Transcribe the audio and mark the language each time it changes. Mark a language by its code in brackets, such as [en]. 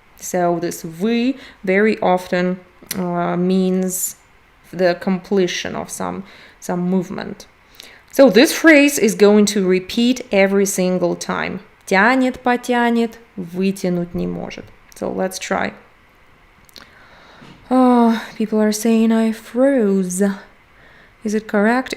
[en] So this вы very often means the completion of some movement. So this phrase is going to repeat every single time. [ru] Тянет, потянет, вытянуть не может. [en] So let's try. People are saying I froze. Is it correct?